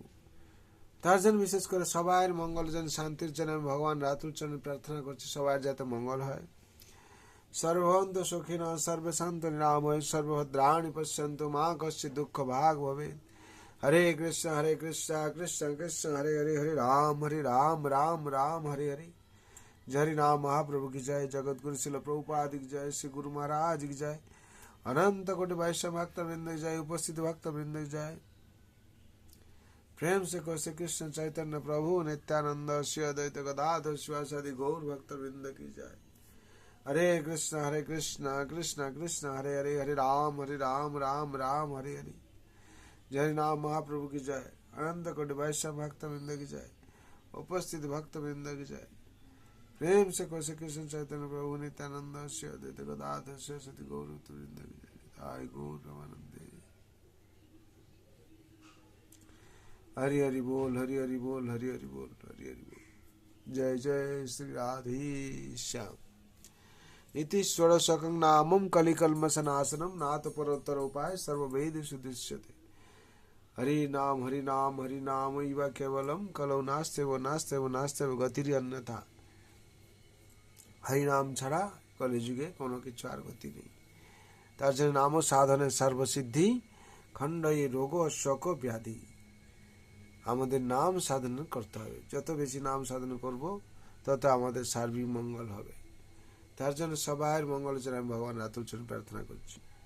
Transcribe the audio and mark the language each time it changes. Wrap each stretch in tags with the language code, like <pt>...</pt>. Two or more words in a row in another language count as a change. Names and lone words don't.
<bn>তার জন্য বিশেষ করে সবাইয়ের মঙ্গল যেন, শান্তির জন্য আমি ভগবান রাতুল চরণে প্রার্থনা করছি, সবাই যাতে মঙ্গল হয়।</bn> <sa>সর্বভবন্তু সুখিনঃ সর্বে সন্তু নিরাময় সর্বভদ্রাণি পশ্যন্তু মা কশ্চিৎ দুঃখ ভাগ ভবেৎ। হরে কৃষ্ণ কৃষ্ণ কৃষ্ণ হরে হরে, হরে রাম রাম রাম হরে হরে।</sa> <hi>हरि नाम महाप्रभु की जय, जगत गुरु शिल प्रभुपाद की जय, श्री गुरु महाराज की जय, अनंत कोटि वैष्णव भक्त वृंद की जय, उपस्थित भक्त वृंद की जय। प्रेम से श्री कृष्ण चैतन्य प्रभु नित्यानंद श्री अद्वैत गदाधर शिवासादि गौर भक्त वृंद की जय। हरे कृष्ण कृष्ण कृष्ण हरे हरे, हरे राम राम राम हरे हरे। हरि नाम महाप्रभु की जय, अनंत कोटि वैष्णव भक्त वृंद की जय, उपस्थित भक्त वृंद की जय। प्रेम से श्री कृष्ण चैतन्य प्रभु नित्यानंद श्री अद्वैत गदाधर शिवासादि गौर भक्त वृंद की जय। जय गौर प्रेमानंदे। हरि हरि बोल, हरि हरि बोल, हरि हरि बोल, हरि हरि बोल। जय जय श्री राधे श्याम।</hi> <sa>इति षोडशकं नामं कलिकल्मषनाशनं नाथ परोत्तर उपाय सर्ववेदेषु दृश्यते। हरि नाम इव केवलम कलौ नास्तेव गतिरि अन्यथा।</sa> <bn>हरि नाम ছাড়া কলিযুগে কোনো কিছু আর গতি নেই। তার জন্য নাম সাধনের সর্বসিদ্ধি, খণ্ডয়ে রোগ শোক ব্যাধি। আমাদের নাম সাধন করতে হবে, যত বেশি নাম সাধন করব তত আমাদের সার্বিক মঙ্গল হবে। তার জন্য সবার মঙ্গলের জন্য আমি ভগবান রাতুল চরণে প্রার্থনা করছি।</bn>